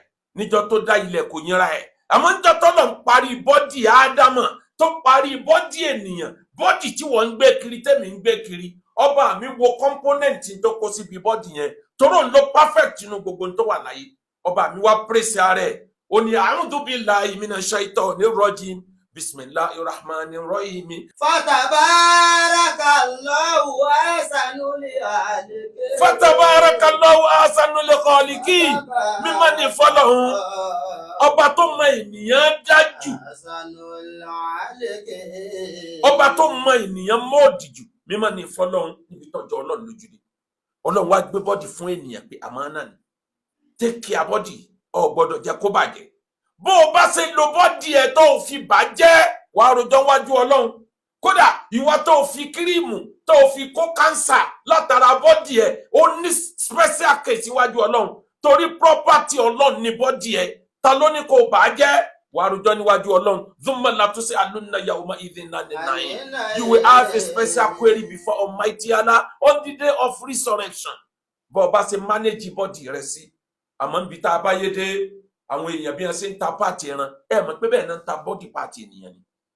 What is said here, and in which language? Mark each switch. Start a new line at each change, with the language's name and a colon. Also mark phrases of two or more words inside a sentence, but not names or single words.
Yoruba: Níjọ́ tó dá ilẹ̀ kò yínra ẹ̀. Àmọ́ níjọ́ tọ́lọ́run parí bọ́dí Ádámọ̀ tó parí bọ́dí ènìyàn, bọ́dí tí wọ́n ń gbé kiri tẹ́mi ń gbé kiri, ọba mi wo kọ́mpónẹ́ǹtì tó kó síbi bọ́dí yẹn tóró ń lo perfect nínú gbogbo tó wà láyé. Ọba mi wá pèsè ara ẹ̀ ó ní
Arabic: أعوذ بالله من الشيطان الرجيم بسم الله الرحمن الرحيم. فتبارك الله أحسن الخالقين. فتبارك الله أحسن الخالقين.
Yoruba: Mímọ́ ni fọ́lọ́hun, ọba tó mọ ènìyàn dájú, ọba tó mọ ènìyàn mọ́ọ̀dì jù. Mímọ́ ni fọ́lọ́hun níbi tọ́jú Ọlọ́run lójú ni. Ọlọ́run wá gbé bọ́dì fún ènìyàn pé àmánà ni.
English: Take care
Yoruba: bọ́dì, o gbọ́dọ̀ jẹ́ kó bàjẹ́. Bó o bá ṣe lo bọ́dì ẹ̀ tó fi bàjẹ́, wàá rojọ́ wájú Ọlọ́run. Kódà ìwọ tó fi kírímù tó fi kó kánsà látara bọ́dì ẹ̀, ó ní
English: special case
Yoruba: wájú Ọlọ́run. Torí property Ọlọ́run ní bọ́dì ẹ̀. Ta ló ní kó bàjẹ́? Wàá rojọ́ níwájú Ọlọ́run.
Arabic: ثم لتسألن يومئذ عن النعيم.
English: You will have a special query before Almighty Allah on the day of resurrection.
Yoruba: Bó o bá ṣe manage bọ́dì rẹ sí. Àmọ́ níbi tá a bá yé dé, àwọn èèyàn bí wọ́n ṣe ń ta páàtì ẹran, ẹ mọ̀ pé bẹ́ẹ̀ náà ń ta bọ́dì páàtì ènìyàn ni.